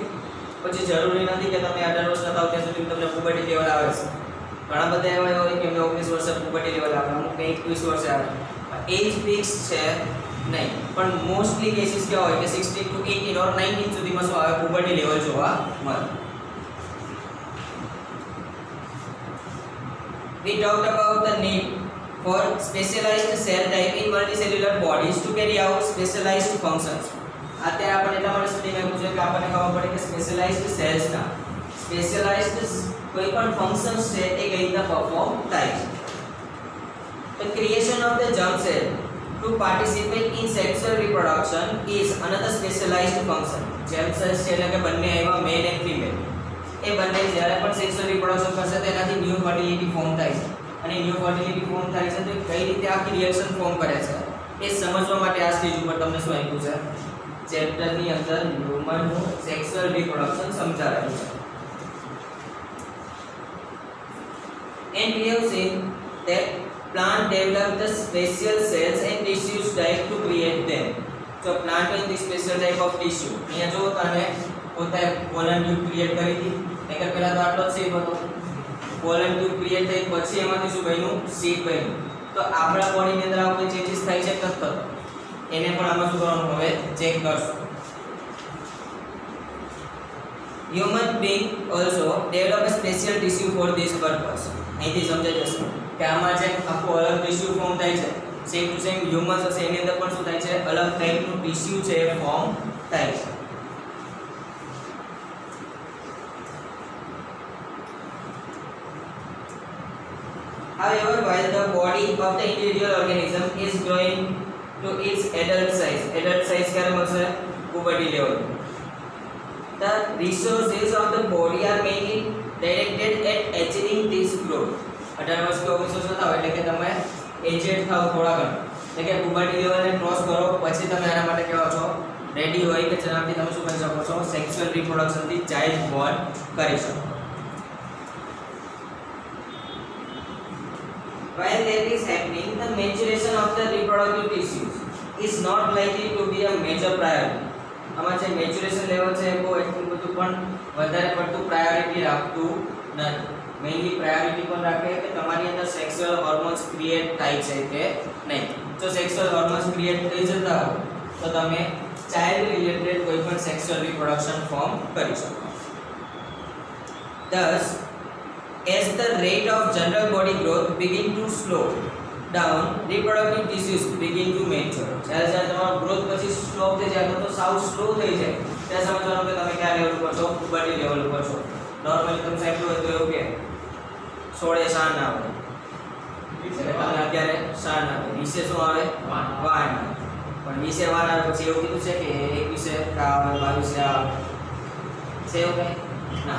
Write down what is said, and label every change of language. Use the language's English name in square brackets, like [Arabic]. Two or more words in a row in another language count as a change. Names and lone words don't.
[Gujarati] પછી જરૂરી નથી કે તમે 18 વર્ષના થાવ ત્યાં સુધી તમને [English] puberty level [Gujarati] આવે છે. ઘણા બધા એવા હોય કે એમને 19 વર્ષે [English] puberty level [Gujarati] આવે, અમુક 21 વર્ષે આવે. [English] age fix [Gujarati] છે નહીં, પણ [English] mostly cases [Gujarati] કેવા હોય કે 16 to 18 ઓર 19 સુધીમાં શું આવે? [English] puberty level [Gujarati] જોવા મળે. [English] We talked about the need for specialized cell type in multicellular bodies to carry out specialized functions. [Gujarati] અત્યારે આપણે એટલા માટે સ્ટડીમાં પૂછ્યું કે આપણને ખબર પડે કે સ્પેશિયલાઇઝ્ડ સેલ્સના સ્પેશિયલાઇઝ્ડ કોઈ પણ ફંક્શન્સ છે એ કઈ રીતના પરફોર્મ થાય છે. [English] The creation of the germ cell to participate in sexual reproduction is another specialized function. Germ cells [Gujarati] છે એટલે કે બંને આવ્યા [English] male and female, [Gujarati] એ બંને જ્યારે પણ [English] sexual reproduction [Gujarati] કરશે તેનાથી [English] new fertility form [Gujarati] થાય છે. અને [English] new fertility form [Gujarati] થાય છે તો કઈ રીતે આખી [English] reaction form [Gujarati] કરે છે એ સમજવા માટે આ સ્ટેજ ઉપર તમને શું આપ્યું છે? ચેપ્ટરની અંદર હ્યુમનનું [English] sexual reproduction [Gujarati] સમજાવેલું છે. [English] And we have seen that plant develop the special cells and tissues type to create them. So plant in the special type of tissue. [Gujarati] અહીંયા જો તમે પોતે [English] pollen tube create [Gujarati] કરી હતી, નહીતર પહેલા તો આટલો જ શેપ હતો. [English] pollen tube create [Gujarati] થઈ પછી એમાંથી શું બન્યું? સીડ બન્યું. તો આપણા બોડીની અંદર આવા કોઈ ચેન્જીસ થાય છે કે નથી થતો? એને પણ આમાં શું કરવાનું હવે ચેક કરશું. [English] Human being also develop a special tissue for this purpose. [Gujarati] અહીંથી સમજાઈ જશે કે આમાં જે આખું અલગ [English] tissue form [Gujarati] થાય છે, [English] same to same humans [Gujarati] હશે એની અંદર પણ શું થાય છે? અલગ ટાઈપનું ટિશ્યુ છે એ ફોર્મ થાય છે. [English] However, while the body of the individual organism is growing to its adult size [Gujarati] ક્યારે મળશે? [English] puberty level. The resources of the body are mainly directed at achieving this growth. [Gujarati] 18 વર્ષ કે 19 વર્ષ થાવ એટલે કે તમે એજેડ થાવ થોડા ઘણા, એટલે કે [English] puberty level [Gujarati] ને ક્રોસ કરો પછી તમે આના માટે કેવા છો? રેડી હોય કે જેનાથી તમે શું કરી શકો છો? [English] sexual reproduction [Gujarati] થી [English] child born [Gujarati] કરી શકો. [English] While that is happening, the maturation of the reproductive tissues is not likely to be a major priority. [Gujarati] આમાં જે [English] maturation level [Gujarati] છે એ બહુ એટલું બધું પણ વધારે પડતું પ્રાયોરિટી રાખતું નથી. [English] mainly priority [Gujarati] પણ રાખે કે તમારી અંદર [English] sexual hormones create [Gujarati] થાય છે કે નહીં. જો [English] sexual hormones create [Gujarati] થઈ જતા હોય તો તમે [English] child related [Gujarati] કોઈ પણ [English] sexual reproduction form [Gujarati] કરી શકો. [English] Thus, as the rate of general body growth begin to slow down, reproductive tissues begin to mature. [Gujarati] જ્યારે તમારો ગ્રોથ પછી સ્લો થઈ જાય તો સાવ સ્લો થઈ જાય ત્યારે સમજવાનું કે તમે કયા લેવલ ઉપર છો? [English] puberty level [Gujarati] ઉપર છો. નોર્મલી તમે સાંભળ્યું હોય તો એવું કે 16 શાન આવે, તમે અત્યારે શાન આવે, 20 શું આવે? વાન આવે. પણ 20 વાન આવે પછી એવું કીધું છે કે 21 આવે, 22 આવે છે એવું કંઈ ના.